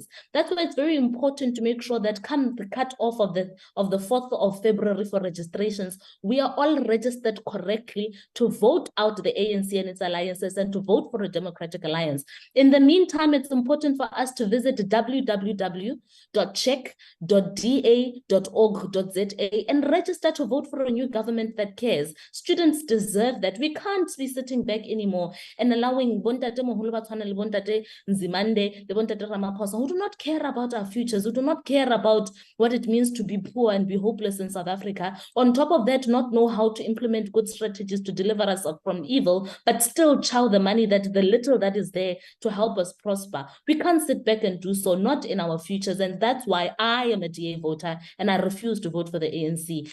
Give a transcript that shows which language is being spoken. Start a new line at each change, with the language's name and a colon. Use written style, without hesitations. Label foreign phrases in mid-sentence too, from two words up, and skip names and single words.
English: That's why it's very important to make sure that come the cut-off of the 4th of February for registrations, we are all registered correctly to vote out the ANC and its alliances and to vote for a democratic alliance. In the meantime, it's important for us to visit www.check.da.org.za and register to vote for a new government that cares. Students deserve that. We can't be sitting back anymore and allowing
Southern Sotho: Bontate Moholo Batshwana le Bontate Nzimande,
English: the Bontate Ramaphosa, who do not care about our futures, who do not care about what it means to be poor and be hopeless in South Africa. On top of that, not know how to implement good strategies to deliver us from evil, but still chow the money, that the little that is there to help us prosper. We can't sit back and do so, not in our futures. And that's why I am a DA voter and I refuse to vote for the ANC.